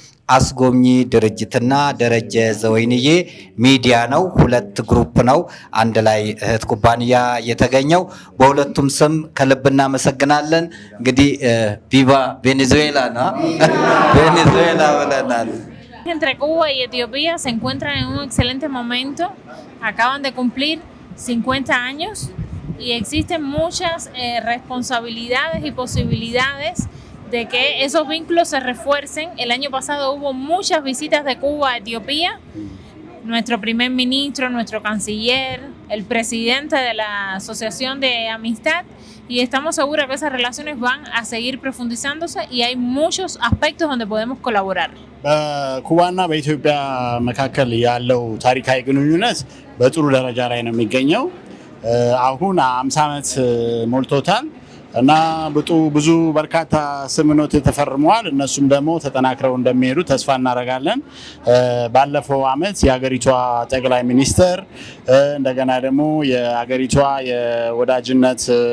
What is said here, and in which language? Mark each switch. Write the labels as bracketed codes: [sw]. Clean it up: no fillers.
[am] አስጎብኚ ድርጅትና ደረጀ ዘወይንዬ ሚዲያ ነው። ሁለት ግሩፕ ነው አንድ ላይ እህት ኩባንያ የተገኘው። በሁለቱም ስም ከልብ እናመሰግናለን። እንግዲህ [es] ቪቫ ቬኔዙዌላ [am] ነው ቬኔዙዌላ ብለናል። [es] Entre Cuba y Etiopía se encuentran en un excelente momento. Acaban de cumplir 50 años y existen muchas responsabilidades y posibilidades de que esos vínculos se refuercen. El año pasado hubo muchas visitas de Cuba a Etiopía. Nuestro primer ministro, nuestro canciller, el presidente de la Asociación de Amistad, y estamos seguros que esas relaciones van a seguir profundizándose y hay muchos aspectos donde podemos colaborar. [am] በኩባና በኢትዮጵያ መካከል ያለው ታሪካዊ ግንኙነት በጥሩ ደረጃ ላይ ነው የሚገኘው። አሁን 50 ዓመት ሞልቶታል እና ብዙ በርካታ ስምምነቶች ተፈርመዋል። እነሱም ደግሞ ተጠናክረው እንደሚሄዱ ተስፋ እናደርጋለን። ባለፈው አመት የሀገሪቷ ጠቅላይ ሚኒስትር እንደገና ደግሞ የሀገሪቷ የወዳጅነት